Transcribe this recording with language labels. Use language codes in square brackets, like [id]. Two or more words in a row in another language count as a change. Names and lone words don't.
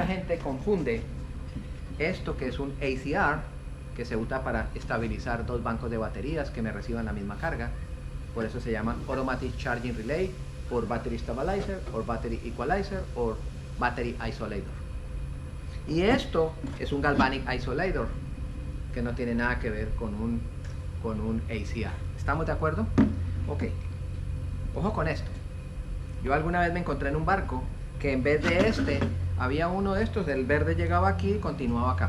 [es] gente confunde esto que es un ACR, que se usa para estabilizar dos bancos de baterías que me reciban la misma carga. Por eso se llama [en] Automatic Charging Relay, [es] o [en] Battery Stabilizer, [es] o [en] Battery Equalizer, [es] o [en] Battery Isolator. [es] Y esto es un [en] Galvanic Isolator, [es] que no tiene nada que ver con un ACR. ¿Estamos de acuerdo? Ok. Ojo con esto. Yo alguna vez me encontré en un barco que en vez de este, había uno de estos, el verde llegaba aquí y continuaba acá.